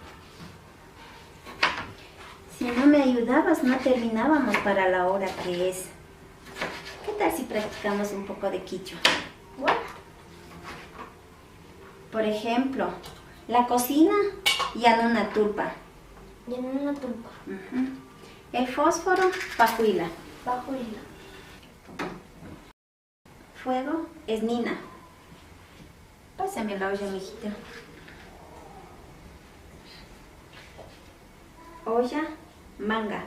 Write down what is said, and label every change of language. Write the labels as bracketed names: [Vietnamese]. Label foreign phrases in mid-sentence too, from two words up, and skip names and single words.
[Spanish] Si no me ayudabas, no terminábamos para la hora que es. ¿Qué tal si practicamos un poco de quichua? Por ejemplo, la cocina, [Quechua] yanuna tulpa. Yanuna tulpa. [Spanish] El fósforo, pajuila. Pajuila. Fuego, es nina. Pásame la olla, mijita. Olla, manga.